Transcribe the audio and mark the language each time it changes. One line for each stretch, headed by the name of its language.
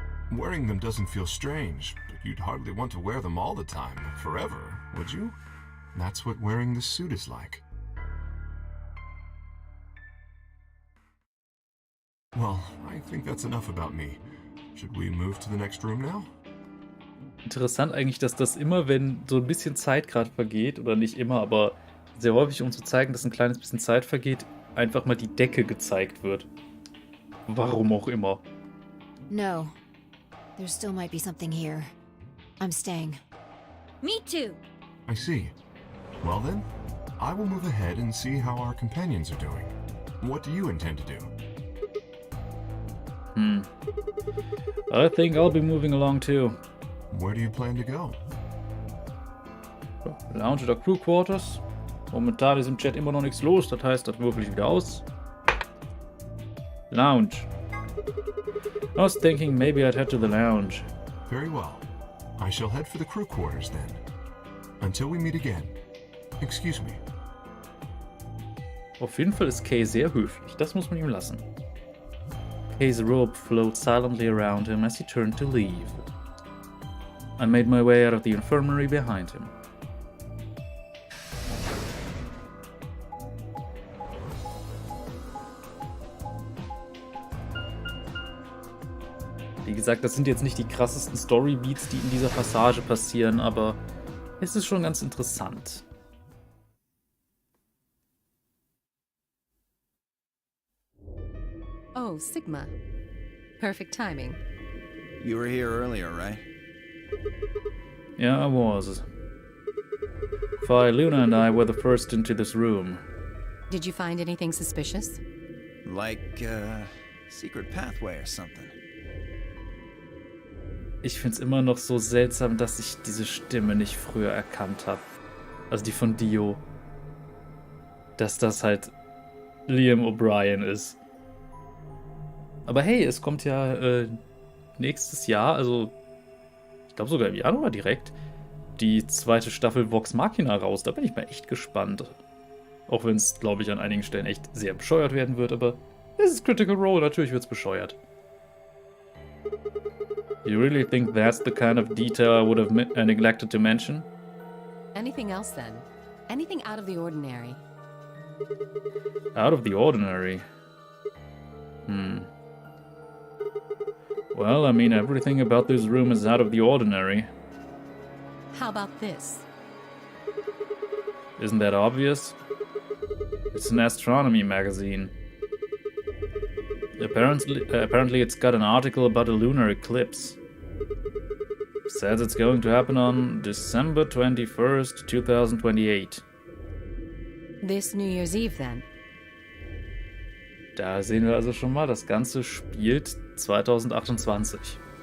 English: Wearing them doesn't feel strange, but you'd hardly want to wear them all the time, forever, would you? That's what wearing this suit is like. Well, I think that's enough about me. Should we move to the next room now?
German: Interessant eigentlich, dass das immer, wenn so ein bisschen Zeit gerade vergeht, oder nicht immer, aber sehr häufig, um zu zeigen, dass ein kleines bisschen Zeit vergeht, einfach mal die Decke gezeigt wird. Warum auch immer.
English: No. There still might be something here. I'm staying. Me too. I see. Well then, I will move ahead and see how our companions are doing. What do you intend to do? I think I'll be moving along too. Where do you plan to go?
German: Lounge oder Crew Quarters. Momentan ist im Chat immer noch nichts los, das heißt, das würfel ich wieder aus. Lounge.
English: I was thinking maybe I'd head to the lounge. Very well. I shall head for the crew quarters then. Until we meet again. Excuse me.
German: Auf jeden Fall ist Kay sehr höflich, das muss man ihm lassen.
English: Kay's robe flowed silently around him as he turned to leave. I made my way out of the infirmary behind him.
German: Wie gesagt, das sind jetzt nicht die krassesten Storybeats, die in dieser Passage passieren, aber es ist schon ganz interessant.
English: Oh, Sigma. Perfect timing. You were here earlier, right? Yeah, I was. Phi, Luna and I were the first into this room. Did you find anything suspicious? Like, secret pathway or something.
German: Ich find's immer noch so seltsam, dass ich diese Stimme nicht früher erkannt habe. Also die von Dio. Dass das halt Liam O'Brien ist. Aber hey, es kommt ja nächstes Jahr, also ich glaube sogar im Januar direkt, die zweite Staffel Vox Machina raus. Da bin ich mal echt gespannt. Auch wenn es, glaube ich, an einigen Stellen echt sehr bescheuert werden wird, aber es ist Critical Role, natürlich wird es bescheuert.
English: You really think that's the kind of detail I would have neglected to mention? Anything else then? Anything out of the ordinary? Out of the ordinary? Well, I mean, everything about this room is out of the ordinary. How about this? Isn't that obvious? It's an astronomy magazine. Apparently it's got an article about a lunar eclipse. Says it's going to happen on December 21st, 2028. This New Year's Eve then?
German: Da sehen wir also schon mal, das Ganze spielt 2028.